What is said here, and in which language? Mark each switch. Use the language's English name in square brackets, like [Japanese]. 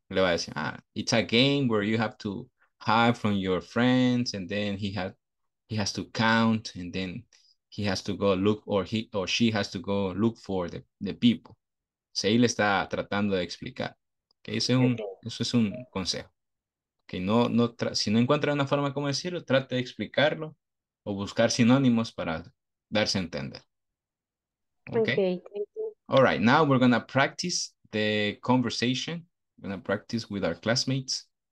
[Spanish] Le va a decir, [English] it's a game where you have to hide from your friends and then he has to count and then he has to go look or he or she has to go look for the people. [Spanish] O ahí le está tratando de explicar. Okay, eso es un consejo. Que si no encuentra una forma como decirlo, trate de explicarlo o buscar sinónimos para darse a entender. [English] Okay. Okay, thank you. All right, now we're going to practice the conversation. We're gonna practice with our classmates.